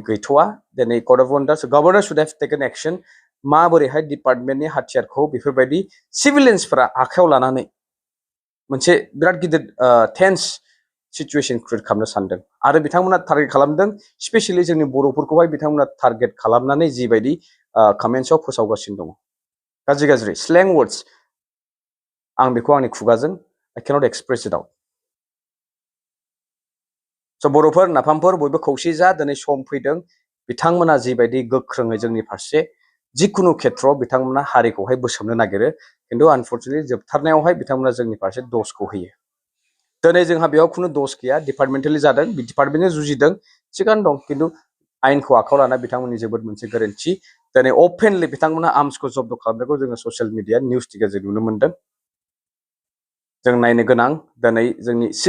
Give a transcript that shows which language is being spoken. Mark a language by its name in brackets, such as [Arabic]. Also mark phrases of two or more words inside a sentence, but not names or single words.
[Bodo] गैथ'वा दिनै [English] code of conduct governor should have taken action [Bodo] माबोरैहाय डिपार्टमेन्टनि हाथियारखौ बेफोरबायदि सिभिलियन्सफोरा आखायाव लानानै मोनसे बिराद गिदिर [English] tense situation [Bodo] क्रिएट खालामनो सानदों आरो बिथांमोना टारगेट खालामदों स्पेशली जोंनि बर'फोरखौहाय बिथांमोना टारगेट खालामनानै जिबायदि कमेन्ट्सआव फोसावगासिनो दङ गाज्रि गाज्रि [English] slang words [Bodo] आं बेखौ आंनि खुगाजों [English] I cannot express it out. [Bodo] स बर'फोर नाफामफोर बयबो खौसे जा दिनै सम फैदों बिथांमोना जिबायदि गोख्रोङै जोंनि फारसे जिखुनु खेथ्रआव बिथांमोना हारिखौहाय बोसोमनो नागिरो खिन्थु आनफर्चुनेटलि जोबथारनायावहाय बिथांमोना जोंनि फारसे दसखौ होयो दिनै जोंहा बेयाव खुनु दस गैया डिपार्टमेन्टेलि जादों डिपार्टमेन्टजों जुजिदों थिगानो दं खिन्थु आयेनखौ आखायाव लाना बिथांमोननि जोबोद मोनसे गोरोन्थि दिनै अपेनलि बिथांमोना आर्मसखौ जब्द खालामनायखौ जोङो [English] social media news [Bodo] गेजेरजों नुनो मोन्दों जों नायनो गोनां दिनै जोंनि